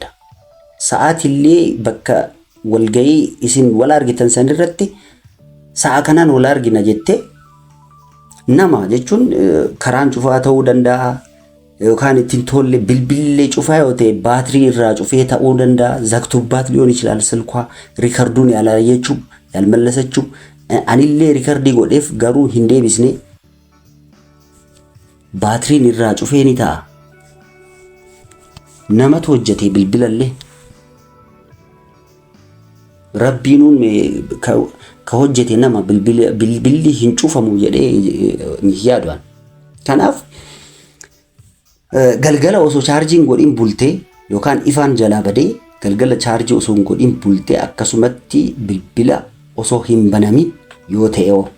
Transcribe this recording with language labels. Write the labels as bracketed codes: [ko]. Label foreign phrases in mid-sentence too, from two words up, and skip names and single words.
[om] Sa'aatillee bakka walgayii isin wal argitan sanirratti sa'a kanaan wal argina jettee nama jechuun karaan cufaa ta'uu danda'a yookaan ittiin tolle bilbillee cufaa yoo ta'e baatirii irraa cufee ta'uu danda'a zaktuባት [am] ሊሆን ይችላል ስልኳ ሪከርዱን ያላየችው ያልመለሰችው [om] anillee riikardii godheef garuu hin deebisne baatiriin irraa cufee ni ta'a namatu hojjete bilbilallee rabbiinuun ka hojjete nama bilbilli hin cufamu jedhee yaadaan kanaaf galgala osoo chaarjiin godhin bultee yookaan ifaan jalaa badee galgala chaarjii osoo godhin bultee akkasumatti bilbila osoo hin banamin yoo ta'e